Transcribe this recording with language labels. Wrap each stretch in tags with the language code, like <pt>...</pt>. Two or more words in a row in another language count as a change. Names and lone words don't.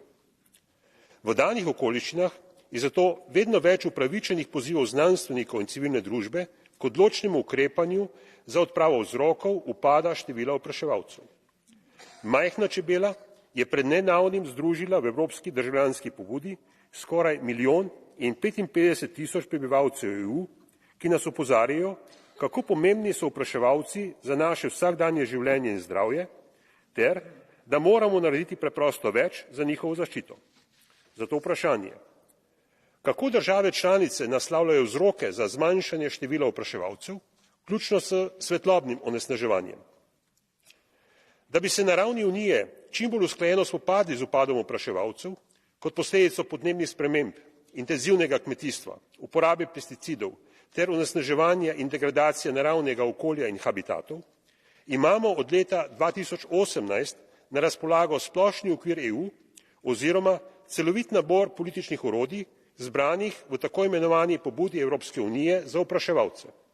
<sl>V danih okoliščinah je zato vedno več upravičenih pozivov znanstvenikov in civilne družbe k odločnemu ukrepanju za odpravo vzrokov upada števila opraševalcev. Majhna čebela je pred nedavnim združila v evropski državljanski pobudi skoraj 1,55 prebivalcev EU, ki nas opozarjajo, kako pomembni so opraševalci za naše vsakdanje življenje in zdravje, ter da moramo narediti preprosto več za njihovo zaščito. Zato vprašanje, kako države članice naslavljajo vzroke za zmanjšanje števila opraševalcev, vključno s svetlobnim onesnaževanjem. Da bi se na ravni Unije čim bolj usklajeno spopadli z upadom opraševalcev, kot posledico podnebnih sprememb, intenzivnega kmetijstva, uporabe pesticidov ter onesnaževanja in degradacije naravnega okolja in habitatov, imamo od leta 2018 na razpolago splošni okvir EU oziroma celovit nabor političnih orodij, zbranih v tako imenovani pobudi Evropske unije za opraševalce.</sl>